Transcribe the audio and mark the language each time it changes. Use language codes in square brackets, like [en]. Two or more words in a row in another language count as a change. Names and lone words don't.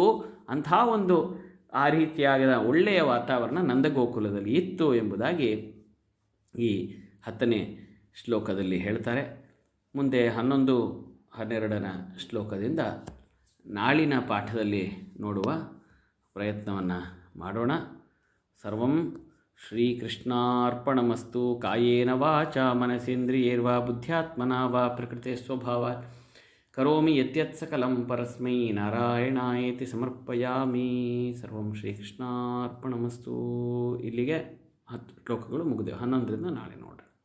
[kn] ಅಂಥ ಒಂದು ಆ ರೀತಿಯಾದ ಒಳ್ಳೆಯ ವಾತಾವರಣ ನಂದಗೋಕುಲದಲ್ಲಿ ಇತ್ತು ಎಂಬುದಾಗಿ ಈ 10ನೇ ಶ್ಲೋಕದಲ್ಲಿ ಹೇಳ್ತಾರೆ. ಮುಂದೆ 11, 12ನೇ ಶ್ಲೋಕದಿಂದ ನಾಳಿನ ಪಾಠದಲ್ಲಿ ನೋಡುವ ಪ್ರಯತ್ನವನ್ನು ಮಾಡೋಣ. [sa] ಸರ್ವಂ ಶ್ರೀಕೃಷ್ಣಾರ್ಪಣಮಸ್ತು. ಕಾಯೇನ ವಾಚಾ ಮನಸೇಂದ್ರಿಯೈರ್ವಾ ಬುದ್ಧ್ಯಾತ್ಮನಾ ವಾ ಪ್ರಕೃತೆ ಸ್ವಭಾವಾತ್ ಕರೋಮಿ ಯತ್ಯತ್ ಸಕಲಂ ಪರಸ್ಮೈ ನಾರಾಯಣಾಯೇತಿ ಸಮರ್ಪಯಾಮಿ. ಸರ್ವಂ ಶ್ರೀಕೃಷ್ಣಾರ್ಪಣಮಸ್ತು. [kn] ಇಲ್ಲಿಗೆ 10 ಶ್ಲೋಕಗಳು ಮುಗಿದೆವು. 11ರಿಂದ ನಾಳೆ ನೋಡೋಣ.